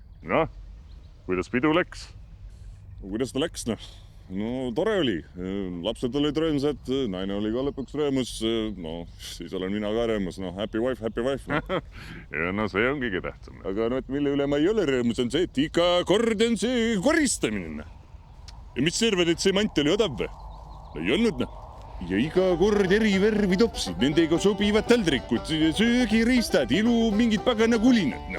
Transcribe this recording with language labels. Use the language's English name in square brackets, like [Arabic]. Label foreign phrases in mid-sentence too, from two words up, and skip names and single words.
[Estonian] Noh, kuidas pidu läks? Kuidas ta läks, noh? No tore oli, lapsed olid rõõmsad, naine oli ka lõpuks rõõmus, no siis olen mina ka rõõmus, noh [English] happy wife [Estonian] no. Ja no see on kõige tähtsam. Aga no, et mille üle ma ei ole rõõmus, on see, et iga kord on see koristamine. Ja mis sa arvad, et see mant oli odav või? No ei olnud, noh. Ja iga kord eri värvi topsid, nendega sobivad taldrikud, söögiriistad, ilu mingid pagana kulinad, noh.